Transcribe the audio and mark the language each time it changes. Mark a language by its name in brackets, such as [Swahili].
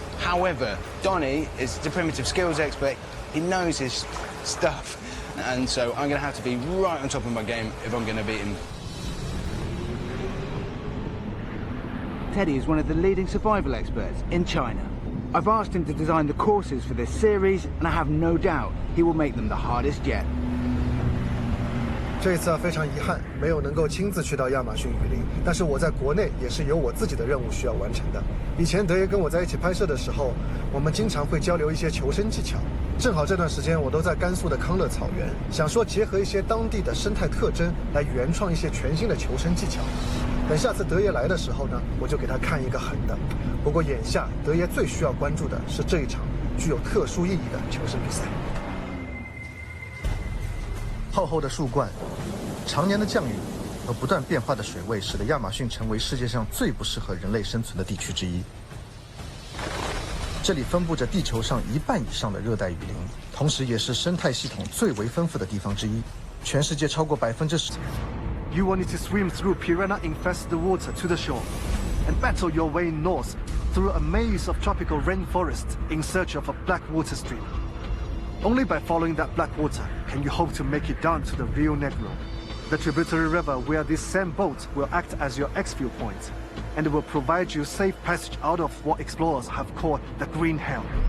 [English] However, Donnie is the primitive skills expert. He knows his stuff, and so I'm going to have to be right on top of my game if I'm going to beat him. Teddy is one of the leading survival experts in China. I've asked him to design the courses for this series, and I have no doubt he will make them the hardest yet. [Chinese] 这一次非常遗憾，没有能够亲自去到亚马逊雨林，但是我在国内也是有我自己的任务需要完成的。以前德爷跟我在一起拍摄的时候，我们经常会交流一些求生技巧。正好这段时间我都在甘肃的康乐草原，想说结合一些当地的生态特征，来原创一些全新的求生技巧。等下次德爷来的时候呢，我就给他看一个狠的。不过眼下德爷最需要关注的是这一场具有特殊意义的求生比赛。厚厚的树冠，常年的降雨和不断变化的水位，使得亚马逊成为世界上最不适合人类生存的地区之一。这里分布着地球上1半以上的热带雨林，同时也是生态系统最为丰富的地方之一。全世界超过10%。 [English] You will need to swim through piranha-infested water to the shore, and battle your way north through a maze of tropical rainforest in search of a black water stream. Only by following that black water can you hope to make it down to the Rio Negro, the tributary river where this sand boat will act as your exfil point, and will provide you safe passage out of what explorers have called the Green Hell.